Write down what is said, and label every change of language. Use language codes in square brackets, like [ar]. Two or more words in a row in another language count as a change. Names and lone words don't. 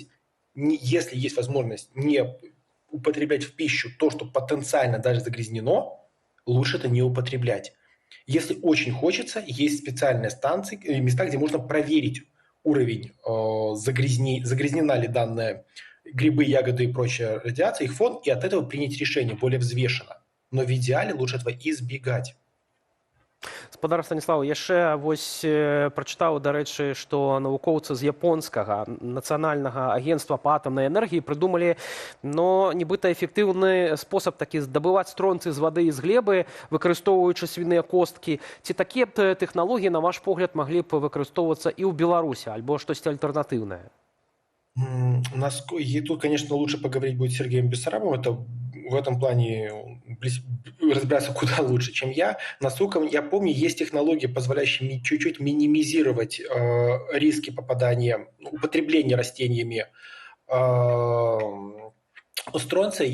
[ru] Если есть возможность не употреблять в пищу то, что потенциально даже загрязнено, лучше это не употреблять. Если очень хочется, есть специальные станции, места, где можно проверить уровень загрязнена ли данная грибы, ягоды и прочая радиация, их фон, и от этого принять решение более взвешенно. Но в идеале лучше этого избегать. [be] Спадар Станіслав, яшчэ прачытаў, дарэчы, што навукоўцы з японскага нацыянальнага агентства па атамнай энергіі прыдумалі, нібыта эфектыўны спосаб такі здабываць стронцый з вады і з глебы, выкарыстоўваючы свіныя косткі. Ці такія тэхналогіі, на ваш погляд, маглі б выкарыстоўвацца і ў Беларусі, альбо штосьці альтэрнатыўнае? [ru] Тут, конечно, лучше поговорить будет с Сергеем Бессарабовым. Это в этом плане разбираться куда лучше, чем я. Насколько я помню, есть технологии, позволяющие чуть-чуть минимизировать риски попадания, употребления растениями стронция.